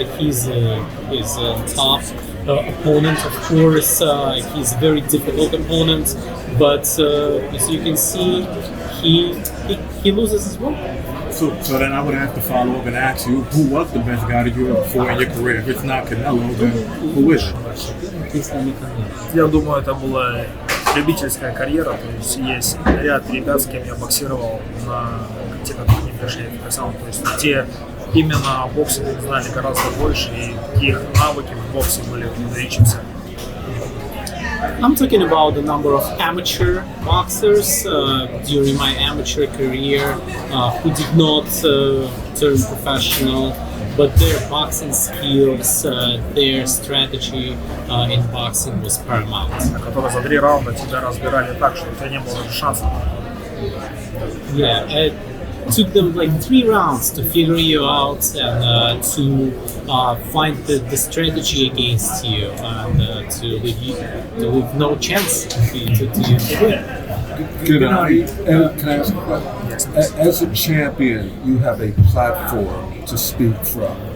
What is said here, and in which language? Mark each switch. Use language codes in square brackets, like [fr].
[en] He's a tough opponent, of course. He's a very difficult opponent, but as you can see, he loses as well. So then I would have to follow up and ask you, who was the best guy that you ever fought in your career? If it's not Canelo, then who is it? [ru] Я думаю, это была любительская карьера, то есть есть ряд ребят, с кем я боксировал, те, которые не пришли в профессионал, то есть те именно боксе знали гораздо больше, и их навыки в боксе были выдающимся. [en] I'm talking about the number of amateur boxers during my amateur career who did not turn professional. but their boxing skills, their strategy in boxing was paramount. [ru] Которые за 3 раунда тебя разбирали так, что у тебя не было даже шансов. [en] Yeah, it took them like 3 rounds to figure you out and to find the strategy against you and to leave no chance to you to win. Gennady, can I ask a question? As a champion, you have a platform to speak from.